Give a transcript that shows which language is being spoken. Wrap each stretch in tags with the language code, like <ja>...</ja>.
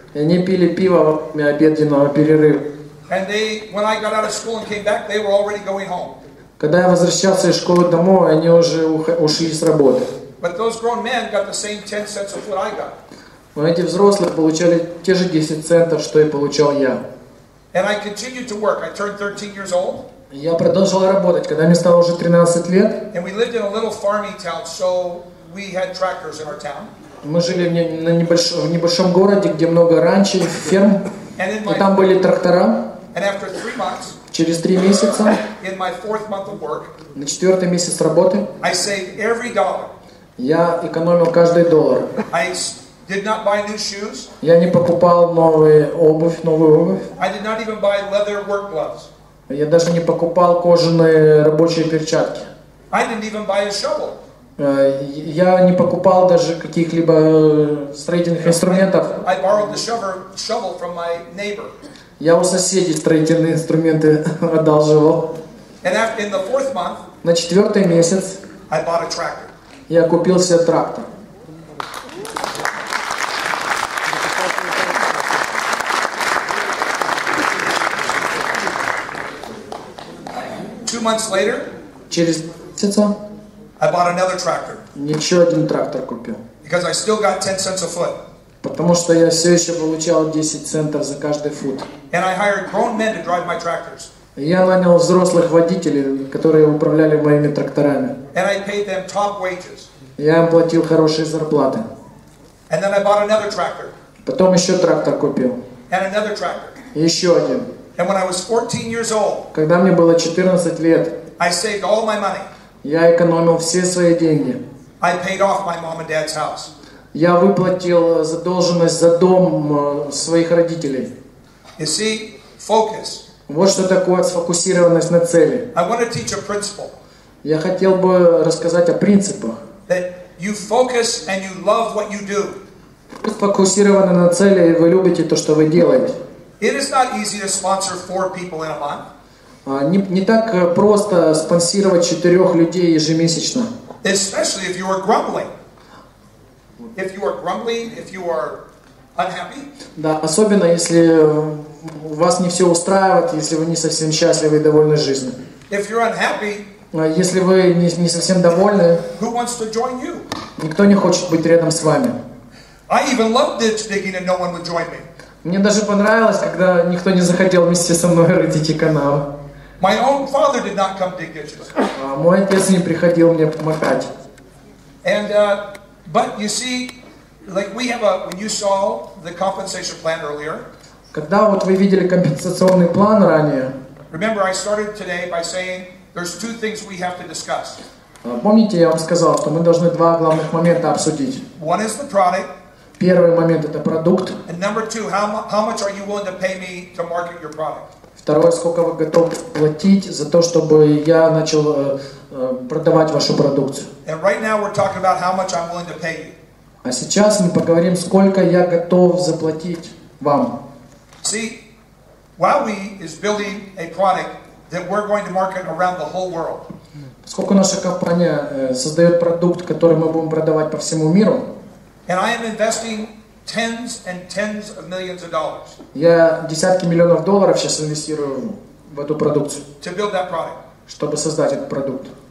<ru>И они пили пиво во время обеденного перерыва.</ru> <en>And when I got out of school and came back, they were already going home.</en> <ru>Когда я возвращался из школы домой, они уже ушли с работы.</ru> <en>But those grown men got the same 10 cents a foot I got.</en> <ru>Но эти взрослые получали те же 10 центов, что и получал я.</ru> <en>And I continued to work. I turned 13 years old.</en> <ru>Я продолжал работать, когда мне стало уже 13 лет.</ru> <en>And we lived in a little farming town, so we had tractors in our town.</en> <ru>Мы жили в небольшом городе, где много ранчо, ферм. И там были трактора.</ru> <en>And after 3 months,</en> <ru>через 3 месяца,</ru> <en>in my 4th month of work,</en> <ru>на 4-й месяц работы,</ru> <en>I saved every dollar.</en> <ru>Я экономил каждый доллар.</ru> <en>I did not buy new shoes.</en> <ru>Я не покупал новую обувь.</ru> <en>I did not even buy leather work gloves.</en> <ru>Я даже не покупал кожаные рабочие перчатки.</ru> <en>I didn't even buy a shovel.</en> <ru>Я не покупал даже каких-либо строительных инструментов.</ru> <en>I borrowed the shovel from my neighbor.</en> <ru>Я у соседей строительные инструменты одалживал.</ru> <en>And in the 4th month,</en> <ru>на 4-й месяц,</ru> <en>I bought a tractor.</en> <ru>Я купил себе трактор.</ru> <en>Two months later,</en> <ru>через месяца,</ru> <en>I bought another tractor.</en> <ru>Еще один трактор купил.</ru> <en>Because I still got 10 cents a foot.</en> <ru>Потому что я все еще получал 10 центов за каждый фут.</ru> <en>And I hired grown men to drive my tractors.</en> <ru>Я нанял взрослых водителей, которые управляли моими тракторами.</ru> <en>And I paid them top wages.</en> <ru>Я им платил хорошие зарплаты.</ru> <en>And then I bought another tractor.</en> <ru>Потом еще трактор купил.</ru> <en>And another tractor.</en> <ru>И еще один.</ru> <en>And when I was 14 years old,</en> <ru>когда мне было 14 лет,</ru> <en>I saved all my money.</en> <ru>Я экономил все свои деньги.</ru> <en>I paid off my mom and dad's house.</en> <ru>Я выплатил задолженность за дом своих родителей.</ru> <en>You see, focus.</en> <ru>Вот что такое сфокусированность на цели.</ru> <en>I want to teach a principle.</en> <ru>Я хотел бы рассказать о принципах.</ru> <en>That you focus and you love what you do.</en> <ru>Вы сфокусированы на цели, и вы любите то, что вы делаете.</ru> <en>It is not easy to sponsor 4 people in a month.</en> <ru>Не так просто спонсировать 4 людей ежемесячно.</ru> <en>Especially if you are grumbling. If you are grumbling, if you are unhappy.</en> <ru>Да, особенно если вас не все устраивает, если вы не совсем счастливы и довольны жизнью.</ru> <en>If you're unhappy,</en> <ru>если вы не совсем довольны,</ru> <en>who wants to join you?</en> <ru>Никто не хочет быть рядом с вами.</ru> <en>I even loved ditch digging and no one would join me.</en> <ru>Мне даже понравилось, когда никто не захотел вместе со мной рыть эти канавы.</ru> <en>My own father did not come dig ditches.</en> <ru>Мой отец не приходил мне помогать.</ru> <en>And but you see, like when you saw the compensation plan earlier.</en> <ru>Когда вот вы видели компенсационный план ранее.</ru> <en>Remember, I started today by saying there's 2 things we have to discuss.</en> <ru>Помните, я вам сказал, что мы должны 2 главных момента обсудить.</ru> <en>One is the product.</en> <ru>Первый момент это продукт.</ru> <en>And number 2, how much are you willing to pay me to market your product?</en> <ru>Второе, сколько вы готовы платить за то, чтобы я начал продавать вашу продукцию.</ru> <en>And right now we're talking about how much I'm willing to pay you.</en> <ru>А сейчас мы поговорим, сколько я готов заплатить вам.</ru> <en>See, Huawei is building a product that we're going to market around the whole world.</en> <ru>Поскольку наша компания создает продукт, который мы будем продавать по всему миру,</ru> <en>and I am investing tens and tens of millions of dollars.</en> <ru>Я десятки миллионов долларов сейчас инвестирую в эту продукцию.</ru> <en>To build that product.</en> <ru>Чтобы создать этот продукт.</ru>